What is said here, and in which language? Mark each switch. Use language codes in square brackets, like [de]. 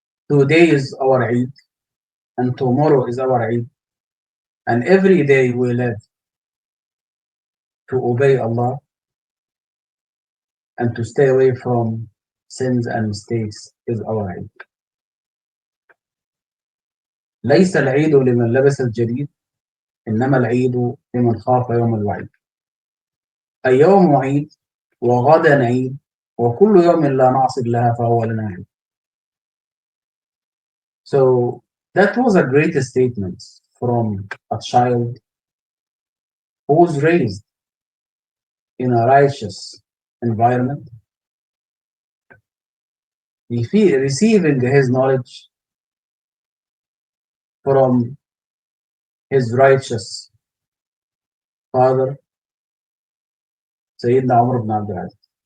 [en] Today is our Eid, and tomorrow is our Eid, and every day we live to obey Allah and to stay away from sins and mistakes is our Eid. [ar] ليس العيد لمن لبس الجديد إنما العيد لمن خاف يوم الوعيد. اليوم عيد وغدا عيد وكل يوم لا نعصي الله فهو لنا عيد. [en] So that was a great statement from a child who was raised in a righteous environment, receiving his knowledge from his righteous father, Sayyidina Umar ibn Abdul Aziz.